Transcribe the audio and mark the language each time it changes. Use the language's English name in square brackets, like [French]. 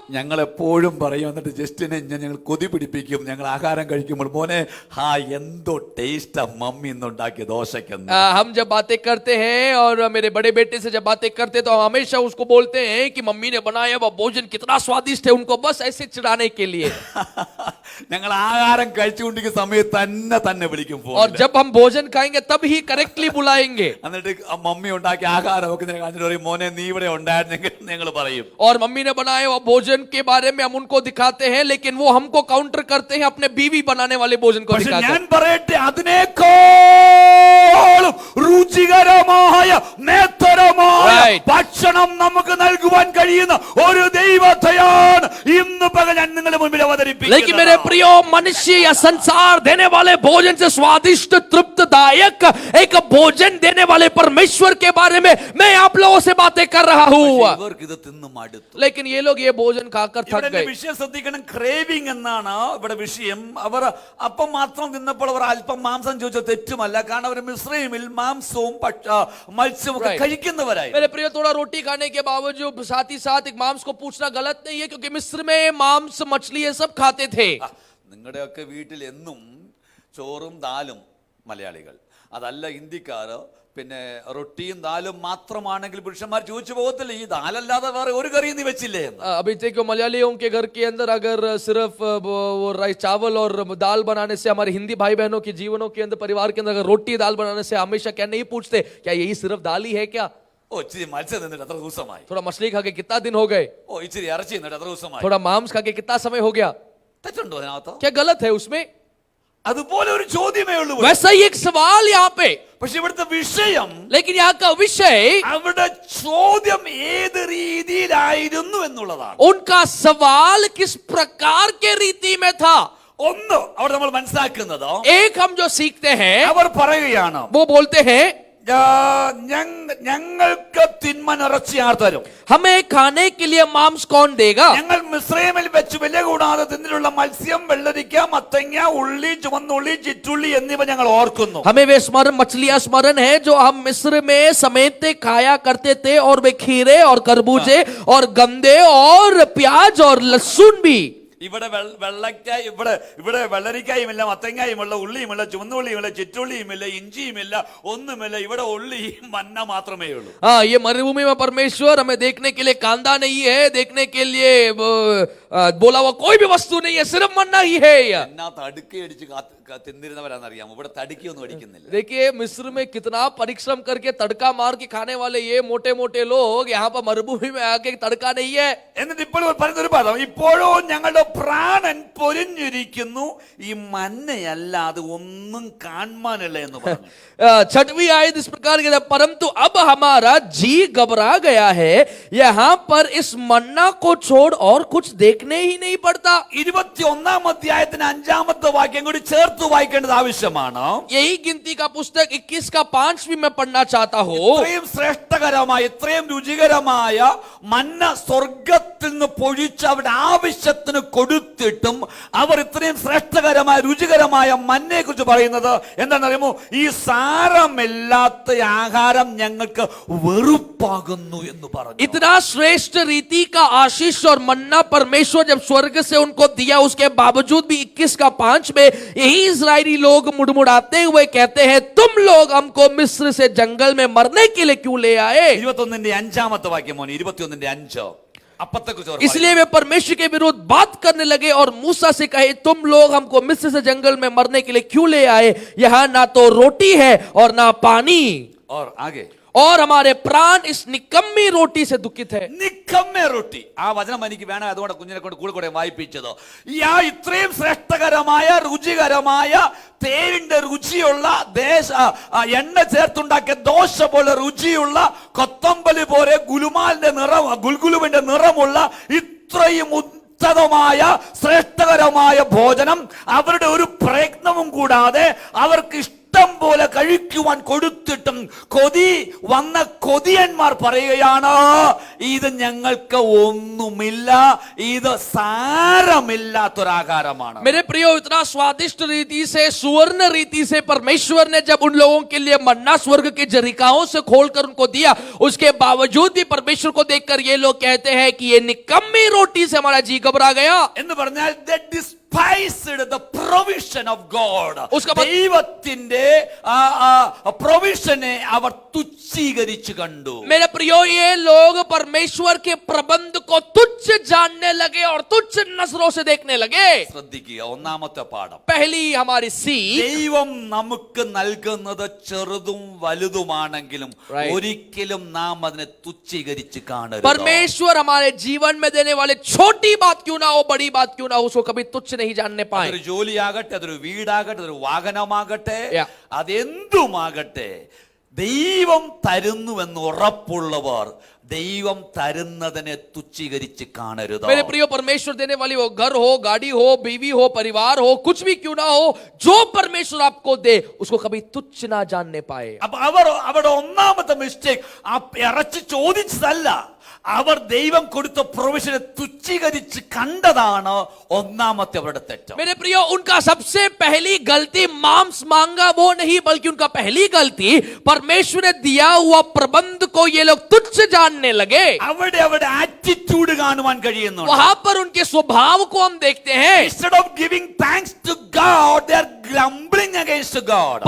[Malayalam] ഞങ്ങൾ എപ്പോഴും പറയും, എന്നിട്ട് ജസ്റ്റിനെ ഞങ്ങൾ കൊതി പിടിപ്പിക്കും. ഞങ്ങൾ ആഹാരം കഴിക്കുമ്പോൾ, മോനെ ഹാ എന്തോ ടേസ്റ്റാ മമ്മി ഇന്നുണ്ടാക്കിയ ദോശക്കെന്ന്. [Hindi] हम जब बातें करते हैं और मेरे बड़े बेटे से जब बातें करते हैं तो हम हमेशा उसको बोलते हैं कि मम्मी ने बनाया वह भोजन कितना स्वादिष्ट है, उनको बस ऐसे चिढ़ाने के लिए. [Malayalam] ഞങ്ങൾ ആഹാരം കഴിച്ചുകൊണ്ടിരിക്കുന്ന സമയത്ത് തന്നെ വിളിക്കും ഫോണിൽ. [Hindi] और जब हम भोजन खाएंगे तब ही करेक्टली बुलाएंगे. [Malayalam] എന്നിട്ട് ആ മമ്മി ഉണ്ടാക്കിയ ആഹാരമൊക്കെ കാണിച്ചിട്ട് പറയും, മോനെ നീ ഇവിടെ ഉണ്ടായിരുന്നെങ്കിൽ ഞങ്ങൾ പറയും. [Hindi] और मम्मी ने बनाए वो भोजन के बारे में हम उनको दिखाते हैं, लेकिन वो हमको काउंटर करते हैं अपने बीवी बनाने वाले भोजन को [Malayalam] പക്ഷെ [Hindi] दिखाते [Malayalam] ഞാൻ [Hindi] हैं. [Malayalam] പറയട്ടെ, അതിനേക്കാളും രുചികരമായ നേത്രമായ [English] Right. [Malayalam] ഭക്ഷണം നമുക്ക് നൽകുവാൻ കഴിയുന്ന ഒരു ദൈവത്തെയാണ് ഇന്ന് പകൽ ഞാൻ നിങ്ങളുടെ മുമ്പിൽ [Hindi] लेकिन मेरे [Malayalam] അവതരിപ്പിക്കുന്നത്. [Hindi] प्रियो, मनुष्य या संसार देने वाले भोजन से स्वादिष्ट तृप्तदायक एक भोजन देने वाले परमेश्वर के बारे में मैं आप लोगों से बातें कर रहा हूँ. [Malayalam] ഇവർക്ക് ഇത് തിന്നു മടുത്തു. [Hindi] लेकिन ये लोग ये भोजन खाकर थक [Malayalam] ഇവിടെ [Hindi] गए. [Malayalam] വിഷയം ശ്രദ്ധിക്കണം, ക്രേവിംഗ് എന്നാണ് ഇവിടെ വിഷയം. അവർ അപ്പം മാത്രം തിന്നപ്പോൾ അവർ അല്പം മാംസം ചോദിച്ച തെറ്റുമല്ല, കാരണം അവർ മിസ്രൈമിൽ മാംസവും മത്സ്യവും ഒക്കെ [English] Right. [Malayalam] കഴിക്കുന്നവരായി. [Hindi] मेरे प्रियो, थोड़ा रोटी खाने के बावजूद साथ ही साथ एक मांस को पूछना गलत नहीं है, क्योंकि मिस्र में मांस मछली ये सब खाते थे. [Malayalam] നിങ്ങളുടെയൊക്കെ വീട്ടിൽ എന്നും ചോറും ദാലും മലയാളികൾ, അതല്ല ഇന്ത്യക്കാർ, പിന്നെ റൊട്ടിയും ദാലും മാത്രമാണെങ്കിൽ പുരുഷന്മാർ ചോദിച്ചു പോകത്തില്ല, ഈ ദാലല്ലാതെ വേറെ ഒരു കറിയും നീ വെച്ചില്ലേ എന്ന്. [Hindi] अभी देखो, मलयालियों के घर के अंदर अगर सिर्फ वो राइस चावल और दाल बनाने से, हमारे हिंदी भाई बहनों के जीवनों के अंदर, परिवार के अंदर अगर रोटी दाल बनाने से हमेशा क्या नहीं पूछते, क्या यही सिर्फ दाल ही है क्या? [Malayalam] ഓ ഇച്ചിരി മത്സ്യം തിന്നിട്ട് എത്ര ദിവസമായി, [Hindi] थोड़ा मछली खा के कितना दिन हो गए, [Malayalam] ഓ ഇച്ചിരി ഇറച്ചി തിന്നിട്ട് എത്ര ദിവസമായി. [Hindi] थोड़ा मांस खा के कितना समय हो गया? [Malayalam] തെറ്റുണ്ടോ അതിനകത്ത്? [Hindi] क्या गलत है उसमें? [Malayalam] അതുപോലെ ഒരു ചോദ്യമേ ഉള്ളൂ. [Hindi] वैसा ही एक सवाल यहाँ पे. [Malayalam] പക്ഷെ ഇവിടുത്തെ വിഷയം, [Hindi] लेकिन यहाँ का विषय, [Malayalam] അവിടെ ചോദ്യം ഏത് രീതിയിലായിരുന്നു എന്നുള്ളതാണ്. [Hindi] उनका सवाल किस प्रकार के रीति में था. [Malayalam] ഒന്ന് അവിടെ നമ്മൾ മനസ്സിലാക്കുന്നത്, [Hindi] एक हम जो सीखते हैं, [Malayalam] അവർ പറയുകയാണ്, [Hindi] वो बोलते हैं [Malayalam] ഞങ്ങൾക്ക് തിന്മ നിറച്ച് ആർ തരും, [Hindi] हमें खाने के लिए मांस कौन देगा. [Malayalam] ഞങ്ങൾ മിസ്രൈമിൽ വെച്ച് വില കൂടാതെ തിന്നിട്ടുള്ള മത്സ്യം, വെള്ളരിക്ക, മത്തങ്ങ, ഉള്ളി, ചുവന്നുള്ളി, ചിറ്റുള്ളി എന്നിവ ഞങ്ങൾ ഓർക്കുന്നു. [Hindi] हमें वे स्मरण, मछलियां स्मरण है जो हम मिस्र में समेटे खाया करते थे, और वे खीरे और खरबूजे और गंदे और प्याज और लहसुन भी. [Malayalam] ഇവിടെ വെള്ളക്കായ, ഇവിടെ വെള്ളരിക്കായുമില്ല, മത്തങ്ങായുമില്ല, ഉള്ളിയുമില്ല, ചുവന്നുള്ളിയുമില്ല, ചിറ്റുള്ളിയുമില്ല, ഇഞ്ചിയുമില്ല, ഒന്നുമില്ല. ഇവിടെ ഉള്ളി മന്ന മാത്രമേ ഉള്ളൂ. [Hindi] हाँ, ये मरुभूमि में परमेश्वर हमें देखने के लिए कांदा नहीं है, देखने के लिए बोला हुआ कोई भी वस्तु नहीं है, सिर्फ मन्ना ही है. [Malayalam] എന്നാ തടുക്കയടിച്ച് തിന്നിരുന്നവരാണെന്നറിയാമോ? ഇവിടെ തടുക്കിയൊന്നും അടിക്കുന്നില്ല. [Hindi] देखिए, मिस्र में कितना परिश्रम करके तड़का मार के खाने वाले ये मोटे मोटे लोग यहाँ पर मरुभूमि में आके तड़का नहीं है. [Malayalam] എന്നിട്ട് ഇപ്പോൾ പറയുന്നൊരു പദം, ഇപ്പോഴോ ഞങ്ങളുടെ പ്രാണൻ പൊരിഞ്ഞിരിക്കുന്നു, ഈ മന്നയല്ലാതെ ഒന്നും കാണാനില്ല എന്ന് പറഞ്ഞു. [Hindi] छठवीं आयत इस प्रकार की, परंतु अब हमारा जी घबरा गया है, यहाँ पर इस मन्ना को छोड़ और कुछ देखने ही नहीं पड़ता. [Malayalam] 21-ാം അധ്യായത്തിന് 5-ാമത്തെ വാക്യം കൂടി ചേർത്ത് വായിക്കേണ്ടത് ആവശ്യമാണ്. [Hindi] यही गिनती का पुस्तक 21 का 5 भी मैं पढ़ना चाहता हूँ. [Malayalam] ഇത്രയും ശ്രേഷ്ഠകരമായ, ഇത്രയും രുചികരമായ മന്ന സ്വർഗത്തിൽ നിന്ന് പൊഴിച്ച് അവരുടെ ആവശ്യത്തിന് കൊടുത്തിട്ടും അവർ ഇത്രയും ശ്രേഷ്ഠകരമായ രുചികരമായ മന്നയെ കുറിച്ച് പറയുന്നത് എന്താണെന്നറിയുമോ? ഈ സാരമില്ലാത്ത ആഹാരം ഞങ്ങൾക്ക് വെറുപ്പാകുന്നു എന്ന് പറഞ്ഞു. [Hindi] इतना श्रेष्ठ रीति का आशीष और मन्ना परमेश्वर जब स्वर्ग से उनको दिया, उसके बावजूद भी 21 का 5 में यही इजरायली लोग मुड़मुड़ाते हुए कहते हैं, तुम लोग हमको मिस्र से जंगल में मरने के लिए क्यों ले आए. [Malayalam] 21-ന്റെ 5-ാമത്തെ വാക്യം മോനെ, 21-ന്റെ 5. [Hindi] इसलिए वे परमेश्वर के विरुद्ध बात करने लगे और मूसा से कहे, तुम लोग हमको मिस्र से जंगल में मरने के लिए क्यों ले आए, यहाँ ना तो रोटी है और ना पानी. और आगे, और हमारे प्राण इस निकम्मी रोटी से दुखित है. [Malayalam] നിക്കമ്മേ റൊട്ടി ആ വചനം എനിക്ക് വേണം, അതുകൊണ്ട് കുഞ്ഞിനെ കൊണ്ട് കൂടെ വായിപ്പിച്ചത്. ഇത്രയും ശ്രേഷ്ഠകരമായ രുചികരമായ തേരിന്റെ രുചിയുള്ള എണ്ണ ചേർത്തുണ്ടാക്കിയ ദോശ പോലെ രുചിയുള്ള കൊത്തമ്പലി പോലെ ഗുൽഗുലുവിന്റെ നിറമുള്ള ഇത്രയും ഉന്നതമായ ശ്രേഷ്ഠകരമായ ഭോജനം അവരുടെ ഒരു പ്രയത്നവും കൂടാതെ അവർക്ക് ഇഷ്ടം പോലെ കഴിക്കുവാൻ കൊടുത്തിട്ടും വന്ന കൊതിയന്മാർ പറയുകയാണ്, ഇത് ഞങ്ങൾക്ക് ഒന്നുമില്ല, ഇത് സാരമില്ലാത്തൊരാഹാരമാണ്. [Hindi] मेरे प्रियो, इतना स्वादिष्ट रीति से, सुवर्ण रीति से परमेश्वर ने जब उन लोगों के लिए मन्ना स्वर्ग के जरिकाओं से खोलकर उनको दिया, उसके बावजूद भी परमेश्वर को देखकर ये लोग कहते हैं कि ये निकम्मी रोटी से हमारा जी घबरा गया. [Malayalam] എന്ന് പറഞ്ഞാൽ [English] they despised the provision of God. [Malayalam] ദൈവത്തിന്റെ പ്രൊവിഷനെ അവർ തുച്ഛീകരിച്ചു കണ്ടു. [Hindi] मेरे प्रियो, ये लोग परमेश्वर के प्रबंध को तुच्छ जानने लगे और तुच्छ नजरों से देखने लगे. [Malayalam] ശ്രദ്ധിക്കുക, ഒന്നാമത്തെ പാഠം, [Hindi] पहली हमारी सीख, [Malayalam] ദൈവം നമുക്ക് നൽകുന്നത് ചെറുതും വലുതുമാണെങ്കിലും ഒരിക്കലും നാം അതിനെ തുച്ഛീകരിച്ച് കാണരുത്. [Hindi] परमेश्वर हमारे जीवन में देने वाले छोटी बात क्यों ना हो, बड़ी बात क्यों ना हो, उसको कभी तुच्छ नहीं जानने पाए. [Malayalam] അതൊരു ജോലിയാകട്ടെ, അതൊരു വീടാകട്ടെ, അതൊരു വാഹനമാകട്ടെ, അതെന്തുമാകട്ടെ, ദൈവം തരുന്നുവെന്ന് ഉറപ്പുള്ളവർ ദൈവം തരുന്നതിനെ തുച്ഛീകരിച്ച് കാണരുത്. [Hindi] मेरे प्रियो, परमेश्वर देने वाली वो घर हो, गाड़ी हो, बीवी हो, परिवार हो, कुछ भी क्यों ना हो, जो परमेश्वर आपको दे उसको कभी तुच्छ ना जानने पाए. [Malayalam] അപ്പൊ അവരുടെ ഒന്നാമത്തെ മിസ്റ്റേക്ക് ഇറച്ചി ചോദിച്ചതല്ല, അവർ ദൈവം കൊടുത്ത പ്രൊവിഷനെ തുച്ഛീകരിച്ച് കണ്ടതാണ് ഒന്നാമത്തെ അവരുടെ തെറ്റ്. [Hindi] मेरे प्रियो, उनका सबसे पहली गलती मांस मांगा वो नहीं, बल्कि उनका पहली गलती परमेश्वर ने दिया हुआ प्रबंध को ये लोग तुच्छ जानने लगे. [Malayalam] അവരുടെ ആറ്റിറ്റ്യൂഡ് കാണുവാൻ കഴിയുന്നു. [Hindi] वहां पर उनके स्वभाव को हम देखते हैं. [English] Instead of giving thanks to God, they are grumbling against God.